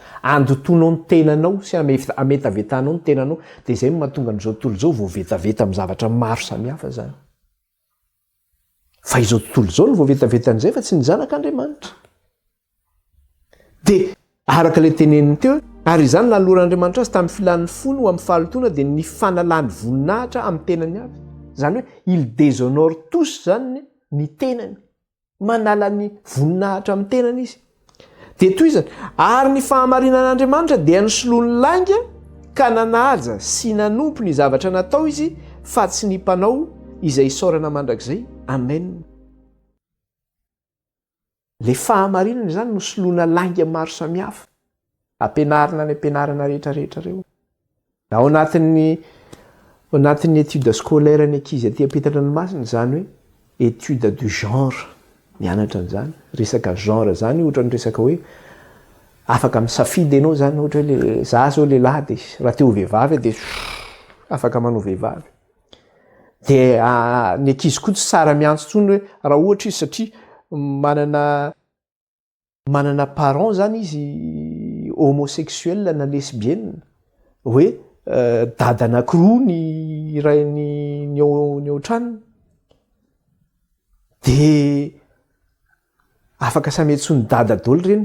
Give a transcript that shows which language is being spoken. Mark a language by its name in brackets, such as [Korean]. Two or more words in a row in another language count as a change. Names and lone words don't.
[Malagasy] Andotonao ny tenanao sy ametavetanao ny tenanao dia izay no mahatonga an'izao tontolo izao voavetaveta amin'ny zavatra maro samihafa zany. Fa izao tontolo izao no voavetaveta an'izay fa tsy ny zanak'Andriamanitra. Dia araka ilay teneniny teo, ary izany nanoloran'Andriamanitra azy tamin'ny filan'ny fony ho amin'ny fahalotoana dia ny fanalany voninahitra amin'ny tenany avy. Zany hoe [French] il déshonore tous [Malagasy] zany ny tenany. Manala ny voninahitra amin'ny tenany izy. Dia toy izany, ary ny fahamarinan'Andriamanitra dia nisoloany langa ka nanaja sy nanompo ny zavatra natao izy fa tsy ny mpanao izay isaorana mandrakizay. Amen. Le fahamarinana zany no soloana langa maro samihafa. Ampianarina ny ampianarana rehetrarehetra reo. Ao anatin'ny [French] étude scolaire [Malagasy] ny ankizy aty ampitan-dranomasina zany hoe [French] étude du genre. [Malagasy] Mianatra an'izany. Resaka genre zany ohatra ny resaka hoe afaka misafidy ianao zany ohatra hoe za zao lehilahy dia raha teo vehivavy dia afaka manao vehivavy. Dia ny ankizy koa tsy tsara miantso tsony hoe raha ohatra izy satria manana parent zany izy homosexuel na lesbienne hoe dada anankiroa ny ray ny ao tranony dia afaka samy antsony dada daholo reny.